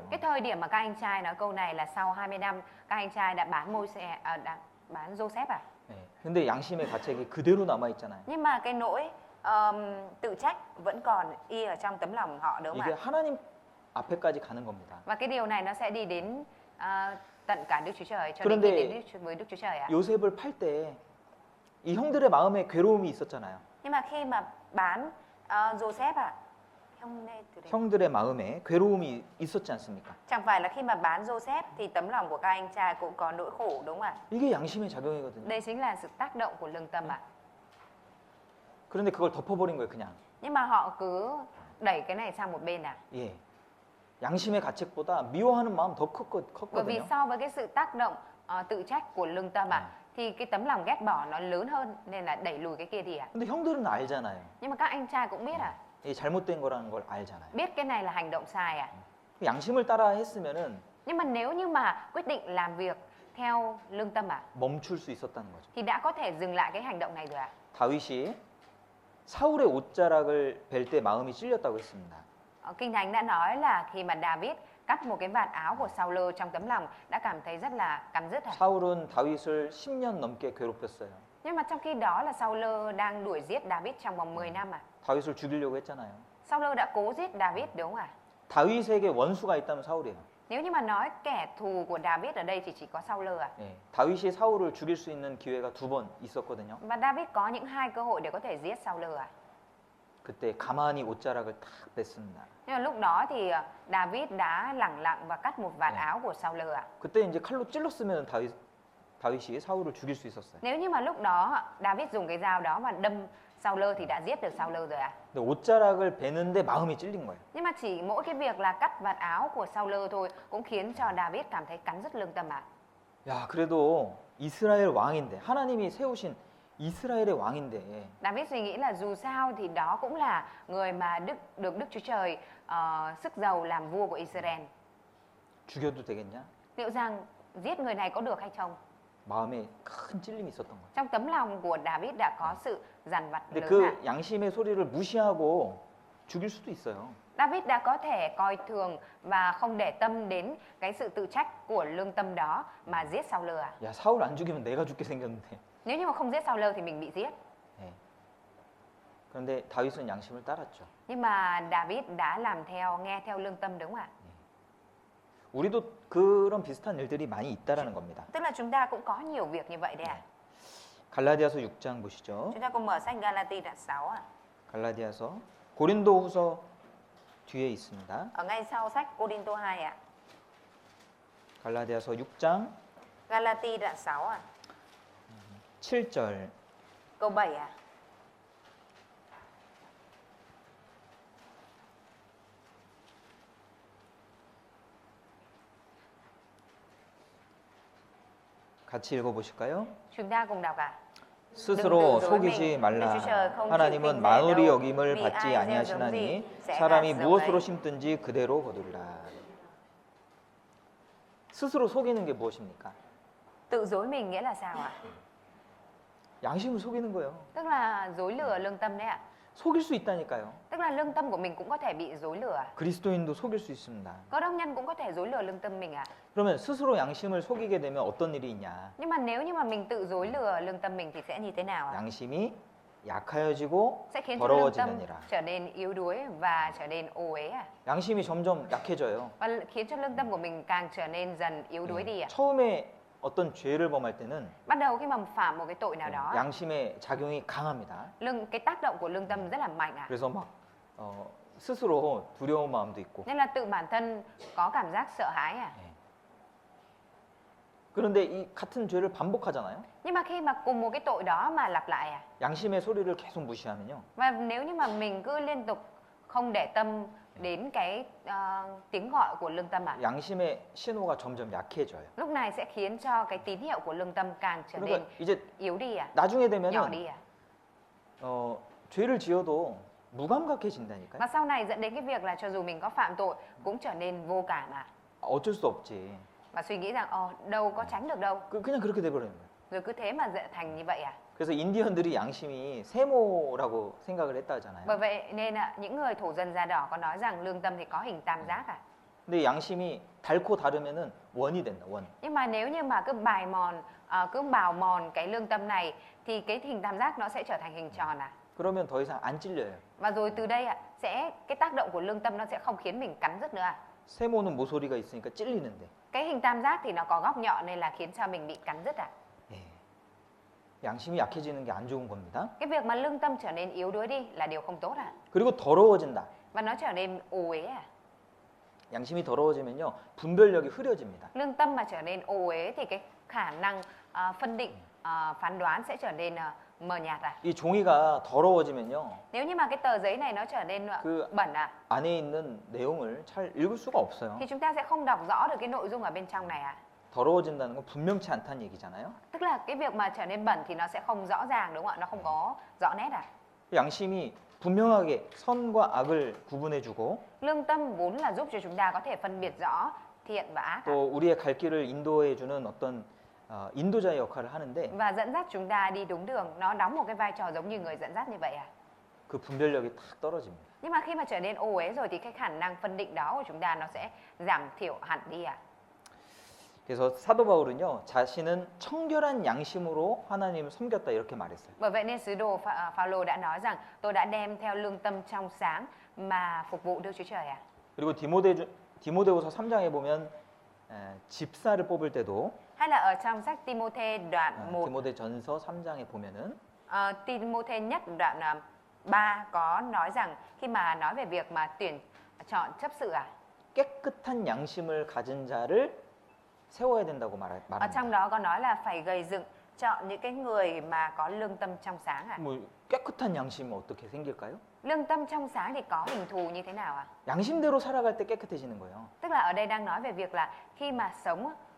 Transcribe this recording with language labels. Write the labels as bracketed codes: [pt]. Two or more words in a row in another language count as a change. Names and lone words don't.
[vi] Cái thời điểm mà các anh trai nói câu này là sau 20 năm các anh trai đã bán bán Joseph à? [ko] 예, 근데 양심의 가책이 그대로 남아 있잖아요. [vi] Nhưng mà cái nỗi tự trách vẫn còn y ở trong tấm lòng họ đúng không [ko] 이게 [vi] ạ? [ko] 하나님 앞에까지 가는 겁니다. [vi] Và cái điều này nó sẽ đi đến tận cả Đức Chúa Trời cho [ko] 그런데 [vi] đến với Đức Chúa Trời ạ. [ko] 요셉을 팔 때 이 형들의 마음에 괴로움이 있었잖아요. [vi] Nhưng mà khi mà bán Joseph ạ, [ko] 형들의 마음에 괴로움이 있었지 않습니까? [vi] chẳng phải là khi mà bán Joseph thì tấm lòng của các anh trai cũng có nỗi khổ đúng không ạ? [ko] 이게 양심의 작용이거든요. [vi] Đây chính là sự tác động của lương tâm ạ. [ko] 그런데 그걸 덮어버린 거예요, 그냥. [vi] Nhưng mà họ cứ đẩy cái này sang một bên à? [ko] 예. 양심의 가책보다 미워하는 마음 더 [vi] Bởi vì [ko] 컸거든요. [vi] so với cái sự tác động tự trách của lương tâm ạ, thì cái tấm lòng ghét bỏ nó lớn hơn nên là đẩy lùi cái kia đi ạ. [ko] 근데 형들은 알잖아요. [vi] Nhưng mà các anh trai cũng biết à? [ko] 이 잘못된 거라는 걸 알잖아요. [vi] Biết cái này là hành động sai à? [ko] 양심을 따라 했으면은 [vi] Nhưng mà nếu như mà quyết định làm việc theo lương tâm à, [ko] 멈출 수 있었다는 거죠. [vi] thì đã có thể dừng lại cái hành động này rồi ạ. [ko] 다윗이 사울의 옷자락을 벨 때 마음이 찔렸다고 했습니다. [vi] Kinh Thánh đã nói là khi mà David cắt một cái vạt áo của Saul trong tấm lòng đã cảm thấy rất là cắn rứt. [ko] 사울은 다윗을 10년 넘게 괴롭혔어요. [vi] Nhưng mà trong khi đó là Saul đang đuổi giết David trong vòng 10 năm à. [ko] 다윗을 죽이려고 했잖아요. [vi] Saul đã cố giết David đúng không ạ? [ko] 다윗에게 원수가 있다면 사울이에요. [vi] Nếu như mà nói kẻ thù của David ở đây thì chỉ có Saul à. [ko] 예, 다윗이 사울을 죽일 수 있는 기회가 2번 있었거든요. [vi] Và David có những 2 cơ hội để có thể giết Saul à. [ko] 그때 가만히 옷자락을 탁 뺐습니다. [vi] Nhưng mà lúc đó thì David đã lẳng lặng và cắt một vạt áo của Saul à. [ko] 그때 이제 칼로 찔렀으면 다윗이 사울을 죽일 수 있었어요. [vi] Nếu như mà lúc đó David dùng cái dao đó mà đâm Saul thì đã giết được Saul rồi à? [ko] 근데 옷자락을 베는데 마음이 찔린 거예요. [vi] Nhưng mà chỉ mỗi cái việc là cắt vạt áo của Saul thôi cũng khiến cho David cảm thấy cắn rứt lương tâm à? [ko] 야, 그래도 이스라엘 왕인데 하나님이 세우신 이스라엘의 왕인데 [vi] David suy nghĩ là dù sao thì đó cũng là người mà được Đức Chúa Trời sức giàu làm vua của Israel. [ko] 죽여도 되겠냐? [vi] Liệu rằng giết người này có được hay không? [ko] 마음에 큰 찔림이 있었던 거예요. [vi] Trong tấm lòng của David đã có sự dằn vặt [ko] 근데 [vi] lớn ạ. [ko] 그 양심의 소리를 무시하고 죽일 수도 있어요. [vi] David đã có thể coi thường và không để tâm đến cái sự tự trách của lương tâm đó mà giết Saul à? [ko] 야, 사울 안 죽이면 내가 죽게 생겼는데. [vi] Nếu như mà không giết Saul thì mình bị giết. [ko] 네. 그런데 다윗은 양심을 따랐죠. [vi] Nhưng mà David đã làm theo, nghe theo lương tâm đúng không ạ? [ko] 우리도 그런 비슷한 일들이 많이 있다라는 겁니다. [vi] Tức là chúng ta cũng có nhiều việc như vậy đấy ạ. [ko] 갈라디아서 6장 보시죠. [vi] Chúng ta cùng mở sách Galati đoạn 6 ạ. [ko] 갈라디아서 고린도후서 뒤에 있습니다. [vi] Ở ngay sau sách Cô-đinh-tô 2 ạ. [ko] 갈라디아서 6장 [vi] Galati đoạn 6 ạ. [ko] 7절. [vi] Câu 7 ạ. [ko] 같이 읽어보실까요? [vi] Chúng ta cùng đọc ạ. [ko] 스스로 속이지 말라. 하나님은 만홀이 여김을 받지 아니하시나니 사람이 무엇으로 심든지 그대로 거두리라. 스스로 속이는 게 무엇입니까? [vi] Tự dối mình nghĩa là sao ạ? [ko] 양심을 속이는 거예요. [vi] Tức là dối lừa lương tâm đấy ạ. [ko] 속일 수 있다니까요. [vi] Tức là lương tâm của mình cũng có thể bị dối lừa. [ko] 그리스도인도 속일 수 있습니다. [vi] Cơ đốc nhân cũng có thể dối lừa lương tâm mình ạ. [ko] 그러면 스스로 양심을 속이게 되면 어떤 일이 있냐? [vi] Nhưng mà nếu như mà mình tự dối lừa lương tâm mình thì sẽ như thế nào ạ? [ko] 양심이 약하여지고 [vi] Sẽ khiến cho lương tâm [ko] 더러워지느니라. [vi] trở nên yếu đuối và trở nên ô uế ạ. [ko] 양심이 점점 약해져요. [vi] Và khiến cho lương tâm của mình càng trở nên dần yếu đuối đi ạ. [ko] 처음에 어떤 죄를 범할 때는 [vi] Bắt đầu khi mà phạm một cái tội nào đó, [ko] 양심의 작용이 강합니다. [vi] cái tác động của lương tâm rất là mạnh ạ. [ko] 그래서 막 스스로 두려운 마음도 있고. [vi] Nên là tự bản thân có cảm giác sợ hãi ạ. [ko] 그런데 이 같은 죄를 반복하잖아요. [vi] Nhưng mà khi mà cùng một cái tội đó mà lặp lại à, [ko] 양심의 소리를 계속 무시하면요. [vi] và nếu như mà mình cứ liên tục không để tâm đến cái tiếng gọi của lương tâm à, [ko] 양심의 신호가 점점 약해져요. [vi] lúc này sẽ khiến cho cái tín hiệu của lương tâm càng trở nên [ko] 그러니까 이제 [vi] yếu đi à, [ko] 나중에 [vi] nhỏ [ko] 되면은 [vi] đi à. [ko] 죄를 지어도 무감각해진다니까요. [vi] Và sau này dẫn đến cái việc là cho dù mình có phạm tội cũng trở nên vô cảm à, [ko] 어쩔 수 없지. [vi] và suy nghĩ rằng đâu có tránh được đâu, [ko] 그냥 그렇게 돼버리는 거예요. [vi] rồi cứ thế mà thành như vậy à. [ko] 그래서 인디언들이 양심이 세모라고 생각을 했다 하잖아요. [vi] Bởi vậy nên những người thổ dân da đỏ có nói rằng lương tâm thì có hình tam giác à. [ko] 근데 양심이 닳고 다르면은 원이 된다. 원. [vi] Nhưng mà nếu như mà cứ bài mòn, cứ bào mòn cái lương tâm này thì cái hình tam giác nó sẽ trở thành hình tròn à. [ko] 그러면 더 이상 안 찔려요. [vi] Và rồi từ đây sẽ cái tác động của lương tâm nó sẽ không khiến mình cắn rứt nữa à. [ko] 세모는 모서리가 있으니까 찔리는데. [vi] Cái hình tam giác thì nó có góc nhọn nên là khiến cho mình bị cắn rứt à. [ko] 예. 양심이 약해지는 게 안 좋은 겁니다. [vi] Cái việc mà lương tâm trở nên yếu đuối đi là điều không tốt à. [ko] 그리고 더러워진다. [vi] Và nó trở nên ô uế à. [ko] 양심이 더러워지면요. 분별력이 흐려집니다. [vi] Lương tâm mà trở nên ô uế thì cái khả năng phân định, phán đoán sẽ trở nên mờ nhạt à. [ko] 이 종이가 더러워지면요. [vi] Nếu như mà cái tờ giấy này nó trở nên bẩn à, [ko] 안에 있는 내용을 잘 읽을 수가 없어요. [vi] thì chúng ta sẽ không đọc rõ được cái nội dung ở bên trong này à. [ko] 더러워진다는 건 분명치 않다는 얘기잖아요. [vi] Tức là cái việc mà trở nên bẩn thì nó sẽ không rõ ràng đúng không ạ? Nó không có rõ nét à. [ko] 양심이 분명하게 선과 악을 구분해주고 [vi] Lương tâm vốn là giúp cho chúng ta có thể phân biệt rõ thiện và ác à. [ko] 또 우리의 갈 길을 인도해주는 어떤 인도자의 역할을 하는데 [vi] Và dẫn dắt chúng ta đi đúng đường. Nó đóng một cái vai trò giống như người dẫn dắt như vậy à. [ko] 그 분별력이 탁 떨어집니다. [vi] Nhưng mà khi mà trở nên ô uế rồi thì cái khả năng phân định đó của chúng ta nó sẽ giảm thiểu hẳn đi à. [ko] 그래서 사도 바울은요 자신은 청결한 양심으로 하나님을 섬겼다 이렇게 말했어요. [vi] Bởi vậy nên sứ đồ Phaolô đã nói rằng tôi đã đem theo lương tâm trong sáng mà phục vụ Đức Chúa Trời à. [ko] 그리고 디모데후서 3장에 보면 집사를 뽑을 때도 [vi] Hay là ở trong sách Timôthê đoạn 1, [ko] 디모데전서 3장에 보면은 [vi] Timôthê nhất đoạn 3 có nói rằng khi mà nói về việc mà tuyển chọn chấp sự à. [ko] 깨끗한 양심을 가진 자를 세워야 된다고 [vi] Ở [ko] 말합니다. [vi] trong đó có nói là phải gầy dựng chọn những cái người mà có lương tâm trong sáng ạ. [ko] 뭐 깨끗한 양심은 어떻게 생길까요? [vi] Lương tâm trong sáng thì có hình thù như thế nào ạ? [ko] 양심대로 살아갈 때 깨끗해지는 거예요. [vi] Tức là ở đây đang nói về việc là khi mà sống